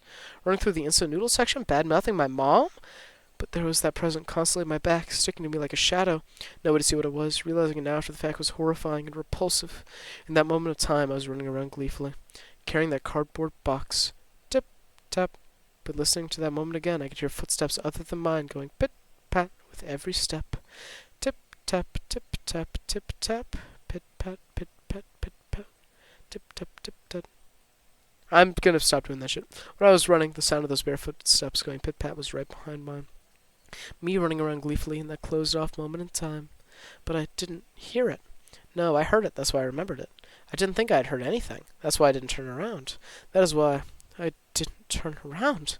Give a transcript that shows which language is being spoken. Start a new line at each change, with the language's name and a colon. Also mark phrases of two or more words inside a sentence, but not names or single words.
English: Running through the instant noodle section, bad-mouthing my mom? But there was that present constantly at my back, sticking to me like a shadow. No way to see what it was. Realizing it now after the fact was horrifying and repulsive. In that moment of time, I was running around gleefully, carrying that cardboard box. Tap, but listening to that moment again, I could hear footsteps other than mine going pit-pat with every step. Tip-tap, tip-tap, tip-tap, pit-pat, pit-pat, pit-pat, tip-tap, tip-tap. I'm gonna stop doing that shit. When I was running, the sound of those barefoot steps going pit-pat was right behind mine. Me running around gleefully in that closed-off moment in time. But I didn't hear it. No, I heard it, that's why I remembered it. I didn't think I had heard anything. That's why I didn't turn around. That is why I didn't turn around.